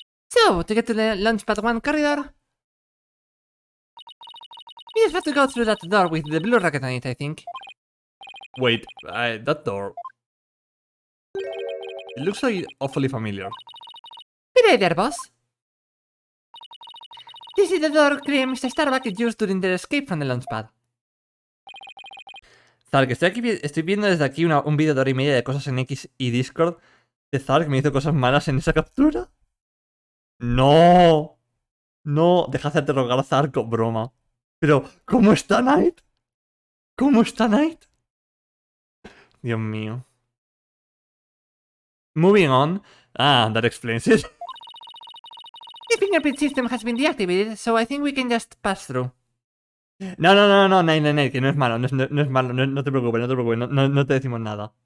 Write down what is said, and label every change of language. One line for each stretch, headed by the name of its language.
English: So, to get to the launchpad 1 corridor, we just have to go through that door with the blue rocket on it, I think. Wait, that door. It looks like awfully familiar. Good day there, boss. This is the door Mr. Starbuck used during their escape from the launchpad.
Spanish: Zark, estoy viendo desde aquí un vídeo de hora y media de cosas en X y Discord de Zark que me hizo cosas malas en esa captura. No. No, deja de hacerte rogar a Zark, broma. Pero, ¿cómo está Knight? ¿Cómo está Knight? Dios mío.
English: Moving on. Ah, that explains it. The fingerprint system has been deactivated, so I think we can just pass through.
Spanish: No, Nate, que no es malo, no es malo, no te preocupes, no te decimos nada.